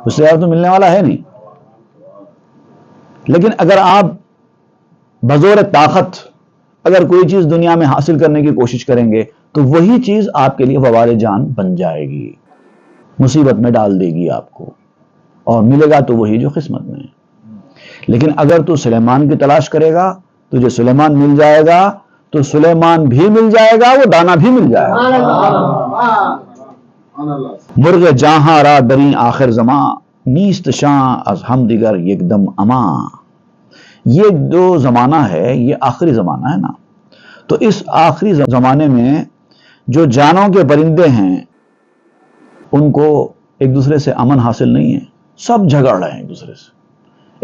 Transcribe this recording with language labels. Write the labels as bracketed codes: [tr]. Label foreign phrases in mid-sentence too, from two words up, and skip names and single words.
[ur] اس سے زیادہ تو ملنے والا ہے نہیں. لیکن اگر آپ بزور طاقت اگر کوئی چیز دنیا میں حاصل کرنے کی کوشش کریں گے تو وہی چیز آپ کے لیے وبال جان بن جائے گی، مصیبت میں ڈال دے گی آپ کو، اور ملے گا تو وہی جو قسمت میں ہے. لیکن اگر تو سلیمان کی تلاش کرے گا، تجھے سلیمان مل جائے گا، تو سلیمان بھی مل جائے گا، وہ دانا بھی مل جائے گا. [fa] مرغ جہاں را دری آخر زماں، نیست شاں از ہم دیگر یک دم اماں. [ur] یہ جو زمانہ ہے یہ آخری زمانہ ہے نا، تو اس آخری زمانے میں جو جانوں کے پرندے ہیں ان کو ایک دوسرے سے امن حاصل نہیں ہے، سب جھگڑ رہے ہیں ایک دوسرے سے.